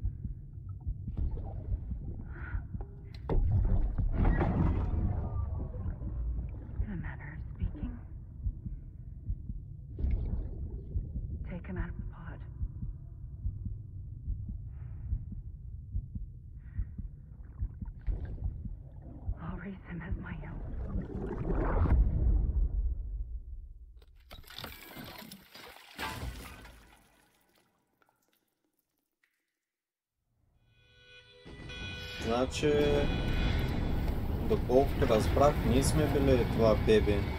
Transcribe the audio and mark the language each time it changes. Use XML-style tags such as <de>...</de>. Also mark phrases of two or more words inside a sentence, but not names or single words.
<en>In a manner of speaking. Take him out of the pod. I'll raise him as my own.</en> <bg>Значи, доколкото разбрах, ние сме били това бебе.</bg>